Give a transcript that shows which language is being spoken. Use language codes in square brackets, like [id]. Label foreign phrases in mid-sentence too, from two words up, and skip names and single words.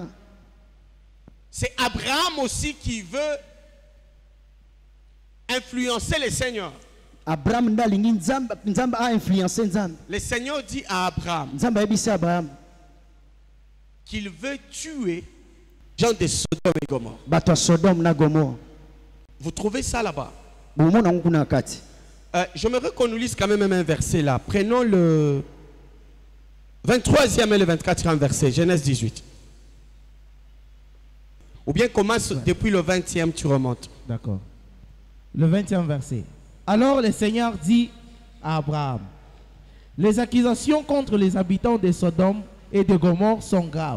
[fr] c'est Abraham aussi qui veut influencer le Seigneur. [ln] abraham nde alingi nzambe ainfluence nzambe [fr] Le Seigneur dit à Abraham [ln] nzambe ayebisi abraham [fr] qu'il veut tuer les gens de Sodome et Gomorrhe. [ln] bato ya sodome na gomore [fr] Vous trouvez ça là-bas? [ln] bomona yango kuna na kati [fr] J'aimerais qu'on nous lise quand même un verset là. Prenons le 23e et le 24e verset, Genèse 18. Ou bien commence depuis le 20e, tu remontes. D'accord. Le 20e verset. Alors le Seigneur dit à Abraham, les accusations contre les habitants de Sodome et de Gomorrhe sont graves.